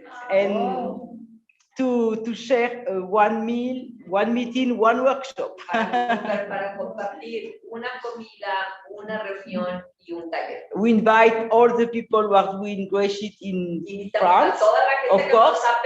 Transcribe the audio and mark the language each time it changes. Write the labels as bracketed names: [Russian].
[English] And to share one meal, one meeting, one workshop. [Spanish] Para compartir una comida, una reunión y un taller. [English] We invite all the people who are doing GreySheet in France, of course.